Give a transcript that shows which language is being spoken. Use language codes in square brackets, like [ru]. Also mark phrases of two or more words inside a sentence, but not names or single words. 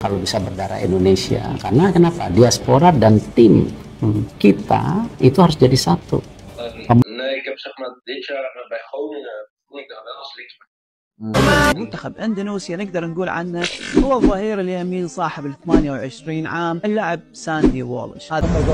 [id] kalau bisa berdarah Indonesia. Karena kenapa? Diaspora dan tim kita itu harus jadi satu. [nl] Nee, ik heb zeg maar dit jaar bij Groningen voel ik daar wel als linksback. [ar] منتخب اندونيسيا نقدر نقول عنه هو الظهير اليمين صاحب ال 28 عام اللاعب ساندي وولش. هذا